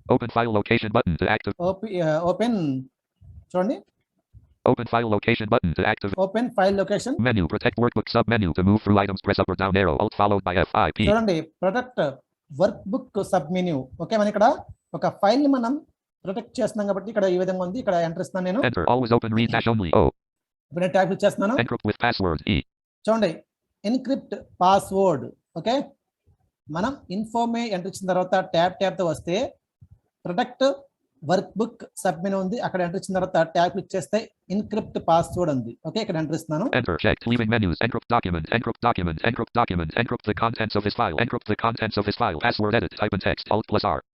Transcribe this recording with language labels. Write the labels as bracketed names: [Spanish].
[English] Open file location button to activate. [Telugu] Open చూడండి. [English] Open file location button to activate. Open file location. Menu, protect workbook sub menu to move through items, press up or down arrow, alt followed by FIP. [Telugu] చూడండి protect work book sub menu. Okay, మనం ఇక్కడ ఒక file ని మనం protect చేస్తున్నాం కాబట్టి ఇక్కడ ఈ విధంగా ఉంది. ఇక్కడ ఎంటర్ ఇస్తాను నేను. [English] Enter always open read dash only O. [Telugu] ఇప్పుడు నేను ట్యాప్ ఇచ్చేస్తున్నాను. [English] Encrypt with password E. [Telugu] చూడండి ఎన్క్రిప్ట్ పాస్వర్డ్. ఓకే, మనం ఇన్ఫోమే ఎంటర్ ఇచ్చిన తర్వాత ట్యాప్ తో వస్తే protect work book sub menu ఉంది. అక్కడ ఎంటర్ ఇచ్చిన తర్వాత ట్యాప్ క్లిక్ చేస్తే ఎన్క్రిప్ట్ పాస్వర్డ్ ఉంది. ఓకే, ఇక్కడ ఎంటర్ ఇస్తున్నాను. [English] Enter checked leaving menus, encrypt document, encrypt the contents of this file, password edit, type in text, alt plus R.